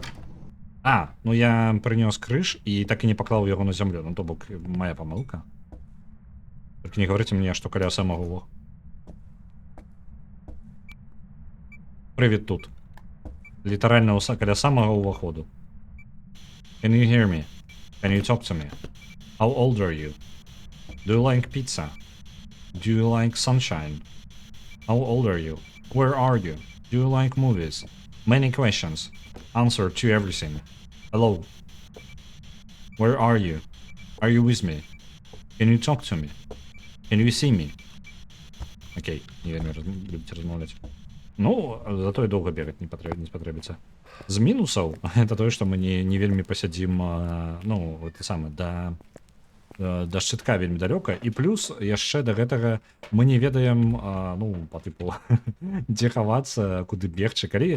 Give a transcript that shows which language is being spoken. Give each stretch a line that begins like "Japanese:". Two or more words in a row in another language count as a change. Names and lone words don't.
Belarusian: ну я прынёс крыж і так і не паклаў яго на зямлю. Ну, то бок, мая памылка. Толькі не гаварыце мне, што каля самага... Прывід тут. Літаральна каля самага ўваходу.
English: Can you hear me? Can you talk to me? How old are you? Do you like pizza? Do you like sunshine? How old are you? Where are you? Do you like movies? Many questions. Answer to everything. Hello. Where are you? Are you with me? Can you talk to me? Can you see me?
Belarusian: Окей, не вельмі любіце размаўляць. Ну, зато і доўга бегаць не спатрэбіцца. З мінусаў, это тое, што мы не вельмі пасядзім, ну, гэта самае, да шчытка вельмі далёка, і плюс яшчэ да гэтага мы не ведаем, ну, па тыпу, дзе хавацца, куды бегчы, калі...